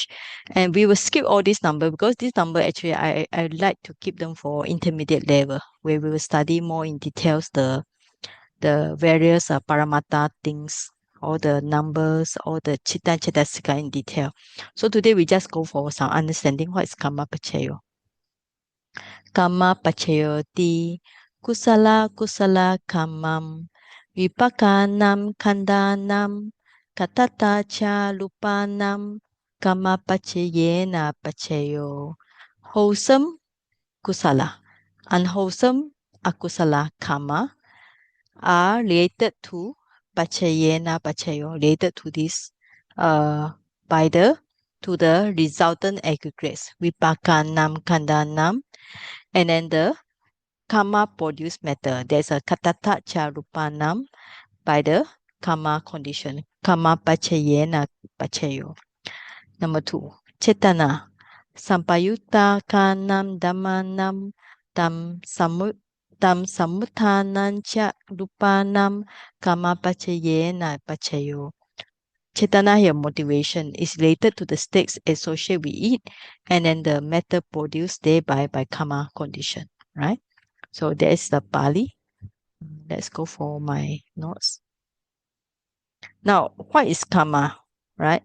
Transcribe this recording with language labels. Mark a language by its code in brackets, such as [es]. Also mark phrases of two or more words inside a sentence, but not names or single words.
[en] And we will skip all these number because this number actually I like to keep them for intermediate level where we will study more in details the various Paramatta things, all the numbers, all the [pi] Chitta Chaitasika [en] in detail. So today we just go for some understanding what is [pi] Kamma Pachayo. Kamma Pachayoti Kusala Kusala Kammam Vipakanam Kandanam Katata Cha Lupanam Kamma Pachayena Pachayo. [en] Wholesome Kusala, unwholesome [pi] Akusala Kamma [en] are related to [pi] Pachayena Pachayo, [en] related to this by the resultant aggregates [pi] Vipakanam Kandanam, [en] and then the karma produced matter. There's a [pi] katata charupanam [en] by the karma condition. [pi] Karma pachayena pachayo. Number 2, chetana. Sampayutta kanam dhammanam tam samuttanam cha rupanam karma pachayena pachayo. [en] Chetana here, motivation, is related to the states associated with it and then the matter produced thereby by karma condition, right? So there's the Pali. Let's go for my notes. Now, what is karma, right?